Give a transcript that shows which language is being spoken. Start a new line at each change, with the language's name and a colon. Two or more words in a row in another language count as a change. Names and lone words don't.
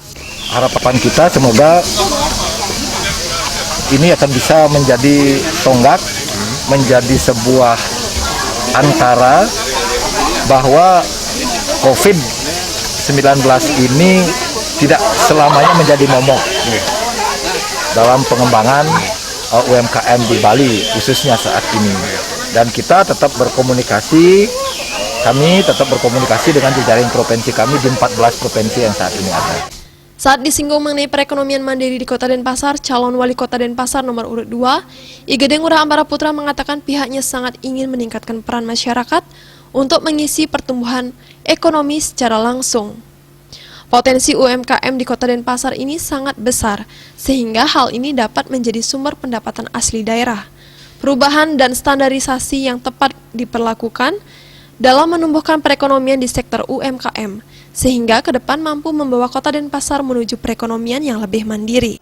Indonesian: Harapan kita semoga ini akan bisa menjadi tonggak, menjadi sebuah antara bahwa COVID-19 ini tidak selamanya menjadi momok dalam pengembangan UMKM di Bali, khususnya saat ini. Dan kita tetap berkomunikasi, kami tetap berkomunikasi dengan jejaring provinsi kami di 14 provinsi yang saat ini ada. Saat disinggung mengenai perekonomian mandiri di Kota Denpasar, calon wali kota Denpasar nomor urut 2, Gede Ngurah Ambara Putra mengatakan pihaknya sangat ingin meningkatkan peran masyarakat untuk mengisi pertumbuhan ekonomi secara langsung. Potensi UMKM di Kota Denpasar ini sangat besar, sehingga hal ini dapat menjadi sumber pendapatan asli daerah. Perubahan dan standarisasi yang tepat diperlakukan dalam menumbuhkan perekonomian di sektor UMKM, sehingga ke depan mampu membawa Kota Denpasar menuju perekonomian yang lebih mandiri.